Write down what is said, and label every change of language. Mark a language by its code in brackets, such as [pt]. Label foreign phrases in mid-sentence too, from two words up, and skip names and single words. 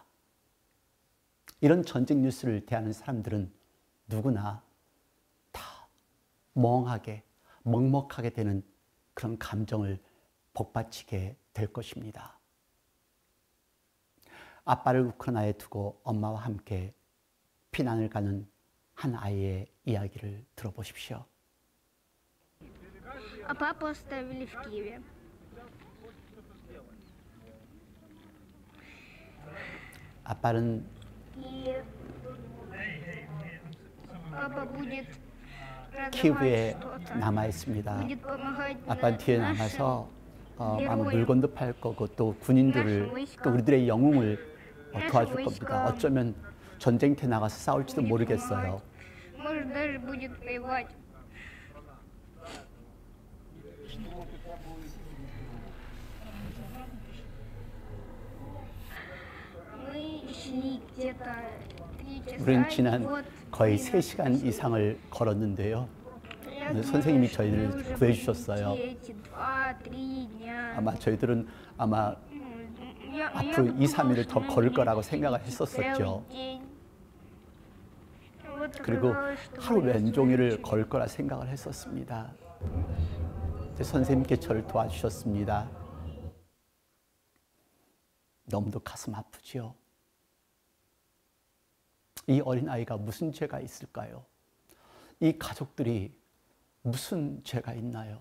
[ko] 이런 전쟁 뉴스를 대하는 사람들은 누구나 다 멍하게, 먹먹하게 되는 그런 감정을 복받치게 될 것입니다. 아빠를 우크라이나에 두고 엄마와 함께 피난을 가는 한 아이의 이야기를 들어보십시오. [ru] А папу оставили в Киеве. [ko] 아빠는 [ru] И папа будет [ko] 키예브에 [ru] продавать что-то. [ko] 남아 있습니다. [ru] Будет помогать [ko] 아빠 뒤에 [ru] нашим [ko] 남아서 아마 [ru] героям. [ko] 물건도 팔 거고 또 군인들을 또 우리들의 영웅을 도와줄 겁니다. 어쩌면 전쟁터에 나가서 싸울지도 [ru] Будет [ko] 모르겠어요. [ru] помогать. Может, даже будет воевать. Мы шли где-то 3 [ko] 우리는 [ru] часа. [ko] 지난 [ru] Вот [ko] 거의 [ru] мы [ko] 3시간 이상을 걸었는데요. [ru] Я [ko] 오늘 [ru] думаю, [ko] 선생님이 [ru] что [ko] 저희를 [ru] мы уже [ko] 구해주셨어요. [ru] будем идти эти 2-3 дня. [ko] 아마 저희들은 아마 [ru] Я [ko] 앞으로 2, [ru] подумала, [ko] 3일을 [ru] что [ko] 더 [ru] мы [ko] 걸을 [ru] будем [ko] 거라고 [ru] идти [ko] 생각을 [ru] целый [ko] 했었었죠. [ru] день. Вот [ko] 그리고 [ru] оказалось, что [ko] 하루 [ru] мы [ko] 왼종일을 [ru] закончили. [ko] 걸 거라 생각을 했었습니다. 선생님께 저를 도와주셨습니다. 너무도 가슴 아프지요. 이 어린아이가 무슨 죄가 있을까요? 이 가족들이 무슨 죄가 있나요?